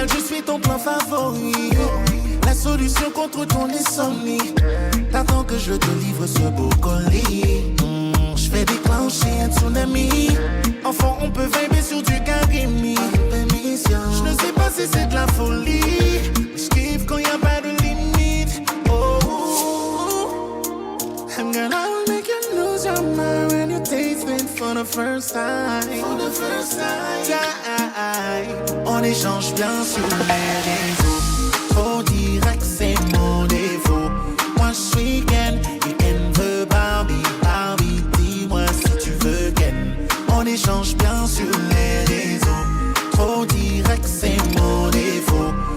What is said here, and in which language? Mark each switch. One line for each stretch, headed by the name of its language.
French: naturel, je suis ton plan favori. La solution contre ton insomnie. T'attends que je te livre ce beau colis. Je fais déclencher un tsunami. Enfant, on peut vibrer sur du Karimi. Je ne sais pas si c'est de la folie. Je kiffe quand y a pas de limite.
English: Oh, I'm gonna make you lose your mind when you taste it for the first time. For the first time.
French: On échange bien sur les réseaux. Trop direct, c'est mon défaut. Moi je suis Ken et Ken veut Barbie. Barbie, dis-moi si tu veux Ken. On échange bien sur les réseaux. Trop direct, c'est mon défaut.